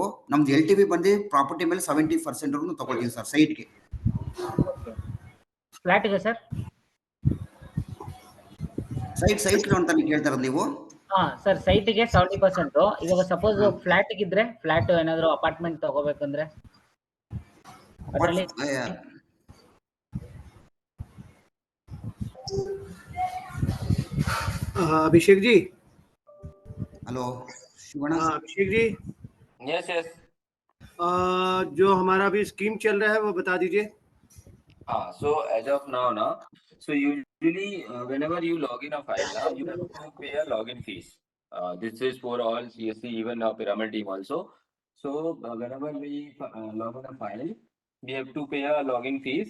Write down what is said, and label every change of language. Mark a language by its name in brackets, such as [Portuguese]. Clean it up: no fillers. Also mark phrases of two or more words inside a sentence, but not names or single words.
[Kannada] ನಮ್ದು LTV ಬಂದು ಪ್ರಾಪರ್ಟಿ ಮೇಲೆ 70% ತಗೊಳ್ತೀವಿ ಸರ್ ಸೈಟ್ಗೆ. ಫ್ಲಾಟ್ಗೆ ಸರ್? [English] site loan [Kannada] ಅಂತ ಕೇಳ್ತಾರ ನೀವು? ಸರ್, ಸೈಟಿಗೆ 70%. ಇವಾಗ [English] suppose flat [Kannada] ಇದ್ರೆ, ಫ್ಲಾಟ್ ಏನಾದ್ರು ಅಪಾರ್ಟ್ಮೆಂಟ್ ತಗೋಬೇಕಂದ್ರೆ ಅದರಲ್ಲಿ [Hindi] अभिषेक जी, हेलो अभिषेक जी, [English] Yes. [Hindi] जो हमारा अभी स्कीम चल रहा है वो बता दीजिए. [English] So as of now, so usually whenever you log in a file, you have to pay a login fees. This is for all CSC, even Piramal team also. So whenever we log in a file, we have to pay a login fees.